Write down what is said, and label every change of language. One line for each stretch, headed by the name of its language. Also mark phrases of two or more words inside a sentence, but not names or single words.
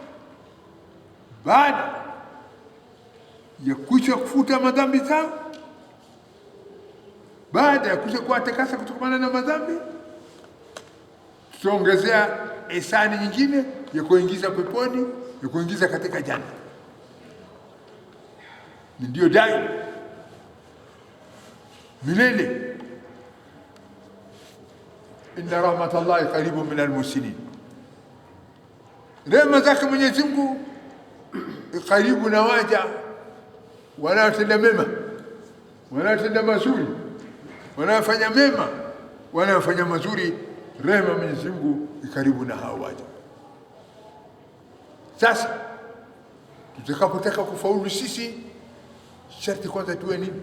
Swahili: Baada ya kuisha kufuta madhambi zao, baada ya kuisha kuwatakasa kutokana na madhambi, tutaongezea ihsani nyingine ya kuingiza peponi, ya kuingiza katika janna. Ndio dai milele.
Arabic: إن رحمة الله قريب من المحسنين.
Swahili: Rehema zake Mwenyezi Mungu karibu na waja wanaotenda mema, wanaotenda mazuri, wanaofanya mema, wanaofanya mazuri. Rehema Mwenyezi Mungu karibu na hao waja. Sasa tutakapotaka kufaulu sisi, sharti kwanza tuwe nini?